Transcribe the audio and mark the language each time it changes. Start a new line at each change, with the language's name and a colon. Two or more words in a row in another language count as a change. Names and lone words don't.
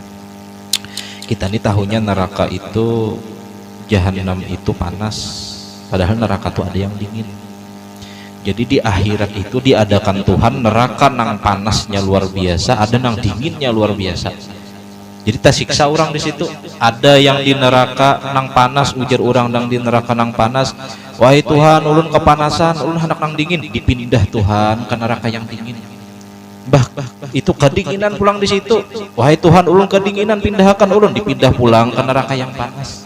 Indonesian: Kita ini tahunya neraka itu jahanam itu panas padahal neraka itu ada yang dingin. Jadi di akhirat itu diadakan Tuhan neraka nang panasnya luar biasa ada nang dinginnya luar biasa.
Banjar: Jadi tak siksa orang di situ ada yang di neraka nang panas ujar orang nang di neraka nang panas wahai Tuhan ulun kepanasan ulun hendak nang dingin dipindah Tuhan ke neraka yang dingin. Bah itu kedinginan pulang di situ wahai Tuhan ulun kedinginan pindahkan ulun dipindah pulang ke neraka yang panas.